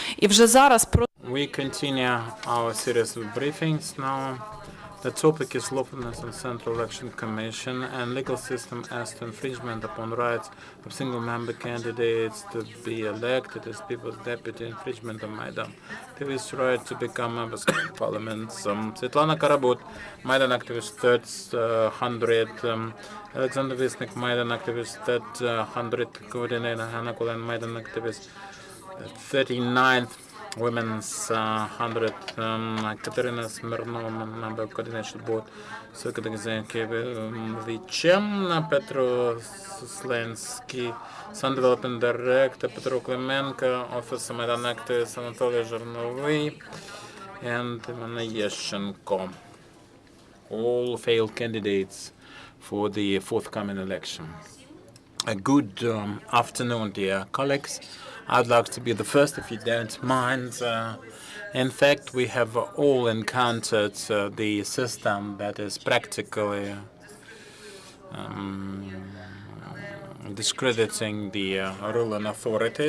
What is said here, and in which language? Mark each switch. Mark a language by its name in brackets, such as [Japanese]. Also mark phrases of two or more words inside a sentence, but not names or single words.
[Ukrainian] І вже зараз [English] We continue our series of briefings now. The topic is lawfulness of Central Election Commission and legal system as to infringement upon rights of single-member candidates to be elected as people's deputy, infringement of Maidan, activist right to become members of parliament. Svitlana Karabut, Maidan activist 300, Oleksandr Visnyk, Maidan activist 300, Ganna Kovalenko, Maidan activist 39th. Women's 100, Kateryna Smyrnova, member of coordination board, Kyiv Viche, Petro Suslenskyi, SunDevelopment Director, Petro Klymenko, Officer Maidan activist Anatoliy Zhornovyi, and Anatoliy all failed candidates for the forthcoming election. A good afternoon, dear colleagues. I'd like to be the first, if you don't mind. In fact, we have all encountered the system that is practically discrediting the ruling authorities.